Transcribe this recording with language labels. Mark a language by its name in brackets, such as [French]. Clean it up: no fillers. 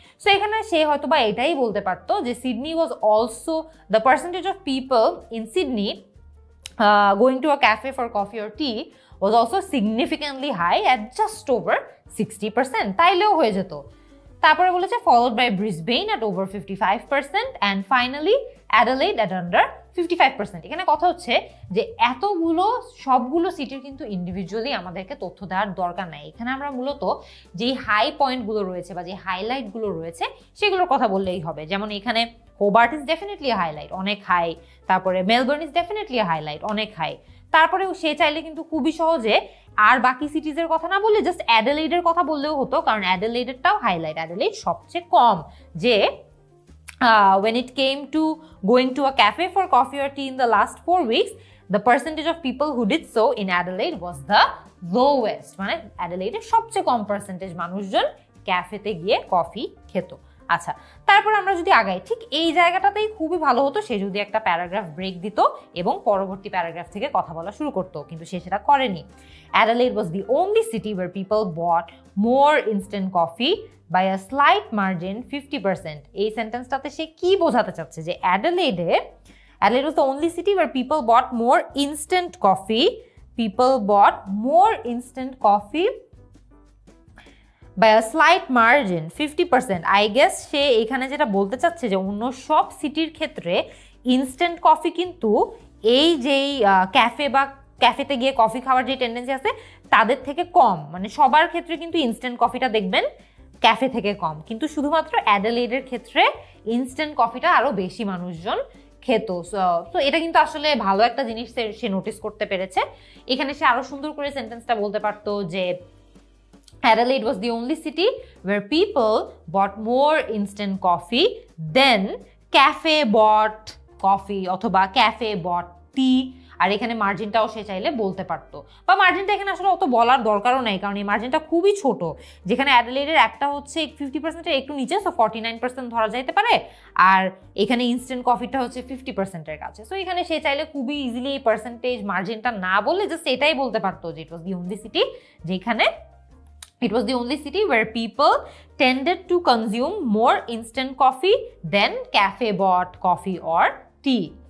[Bangla] So এখানে সে হয়তো বা এটাই বলতে পারতো যে [English] Sydney was also the percentage of people in Sydney going to a cafe for coffee or tea was also significantly high at just over 60%, [Bangla] তাইলেও হয়ে যেত। তারপরে বলেছে [English] followed by Brisbane at over 55% and finally Adelaide at under 55%। [Bangla] এখানে কথা হচ্ছে যে সবগুলো সিটির কিন্তু ইন্ডিভিজুয়ালি আমাদেরকে তথ্য দেওয়ার দরকার নাই। এখানে আমরা মূলত যেই হাই পয়েন্টগুলো রয়েছে বা যে হাইলাইটগুলো রয়েছে সেগুলোর কথা বললেই হবে। যেমন এখানে [English] Hobart is definitely highlight, [Bangla] অনেক হাই, তারপরে [English] Melbourne is definitely highlight, [Bangla] অনেক হাই। তারপরেও সে চাইলে কিন্তু খুবই সহজে আর বাকি সিটিজের কথা না বললে জাস্ট অ্যাডেলেডের কথা বললেও হতো, কারণ অ্যাডেলেডেরটাও হাইলাইট। অ্যাডেলেড সবচেয়ে কম, যে [English] when it came to going to a cafe for coffee or tea in the last 4 weeks, the percentage of people who did so in Adelaide was the lowest, [Bangla] মানে অ্যাডেলেডের সবচেয়ে কম পার্সেন্টেজ মানুষজন ক্যাফেতে গিয়ে কফি খেত। আচ্ছা, তারপর আমরা যদি আগাই, ঠিক এই জায়গাটাতেই খুবই ভালো হতো সে যদি একটা প্যারাগ্রাফ ব্রেক দিত এবং পরবর্তী প্যারাগ্রাফ থেকে কথা বলা শুরু করতো, কিন্তু সে সেটা করেনি। [English] Adelaide was the only city where people bought more instant coffee by a slight margin, 50%. [Bangla] এই সেন্টেন্সটাতে সে কি বোঝাতে চাচ্ছে যে [English] Adelaide was the only city where people bought more instant coffee. People bought more instant coffee by a slight margin, 50%. I guess [Bangla] সে এখানে যেটা বলতে চাচ্ছে যে অন্য সব সিটির ক্ষেত্রে ইনস্ট্যান্ট কফি কিন্তু এই যেই ক্যাফেতে গিয়ে কফি খাওয়ার যে টেন্ডেন্সি আছে তাদের থেকে কম, মানে সবার ক্ষেত্রে কিন্তু ইনস্ট্যান্ট কফিটা দেখবেন ক্যাফে থেকে কম, কিন্তু শুধুমাত্র অ্যাডেলেডের ক্ষেত্রে ইনস্ট্যান্ট কফিটা আরো বেশি মানুষজন খেত। তো এটা কিন্তু আসলে ভালো একটা জিনিস সে নোটিস করতে পেরেছে। এখানে সে আরো সুন্দর করে সেন্টেন্সটা বলতে পারতো যে [English] Adelaide was the only city where people bought more instant coffee than cafe bought coffee অথবা cafe bought tea. [Bangla] আর এখানে মার্জিনটাও সে চাইলে বলতে পারতো, বা মার্জিনটা এখানে আসলে অত বলার দরকারও নেই, কারণ এই মার্জিনটা খুবই ছোট। যেখানে অ্যাডিলেডের একটা হচ্ছে 50%-এর একটু নিচে, সো 49% ধরা যাইতে পারে, আর এখানে ইনস্ট্যান্ট কফিটা হচ্ছে 50%-এর কাছে। সো এখানে সে চাইলে খুবই ইজিলি এই পার্সেন্টেজ মার্জিনটা না বলে জাস্ট এটাই বলতে পারতো যে [English] It was the only city যেখানে it was the only city where people tended to consume more instant coffee than cafe bought coffee or tea.